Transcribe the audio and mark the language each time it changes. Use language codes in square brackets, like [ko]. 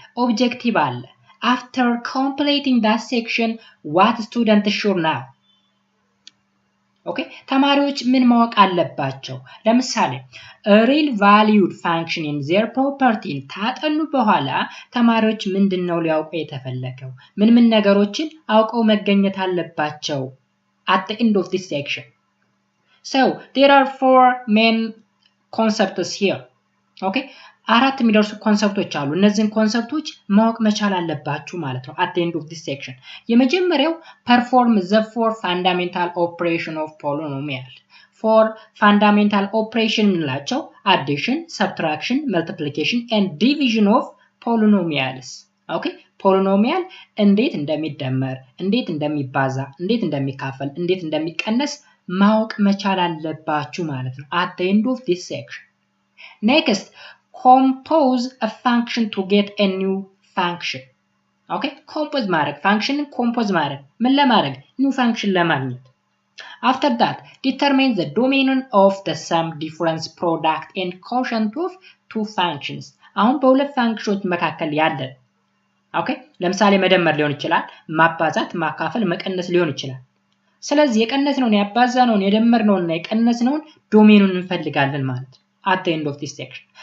[am] ኦብጀክቲቭ አለ። [en] after completing that section what students should know [am] ኦኬ ተማሪዎች ምን ማወቅ አለባቸው? ለምሳሌ real valued function in their property ታጠኑ በኋላ ተማሪዎች ምንድነው ሊያውቁ የተፈለገው? ምን ነገሮችን አውቀው መገኘት አለባቸው? [en] at the end of this section so there are four main concepts here [am] ኦኬ አራት የሚደርሱ ኮንሰፕቶች አሉ። እነዚህን ኮንሰፕቶች ማወቅ መቻል አለባችሁ ማለት ነው [en] at the end of this section። የመጀመሪያው perform the four fundamental operation of polynomial four fundamental operation ምንላቸው addition, subtraction, multiplication and division of polynomials [am] ኦኬ ፖሊኖሚያል እንዴት እንደሚደመር፣ እንዴት እንደሚባዛ፣ እንዴት እንደሚካፈል፣ እንዴት እንደሚቀነስ ማወቅ መቻል አለባችሁ ማለት ነው [en] at the end of this section። next compose a function to get a new function ኦኬ compose ማድረግ ፋንክሽንን compose ማድረግ ምን ለማድረግ? [am] new function ለማግኘት። [en] after that determine the domain of the sum, difference, product and quotient of two functions [am] አሁን በሁለት ፋንክሽኖች መካከል ያለ ኦኬ ለምሳሌ መደመር ሊሆን ይችላል፣ ማባዛት፣ ማካፈል፣ መቀነስ ሊሆን ይችላል። ስለዚህ የቀነስነውን ያባዛነውን የደመርነውንና የቀነስነውን ዶሜኑን እንፈልጋለን ማለት ነው [en] at the end of this section.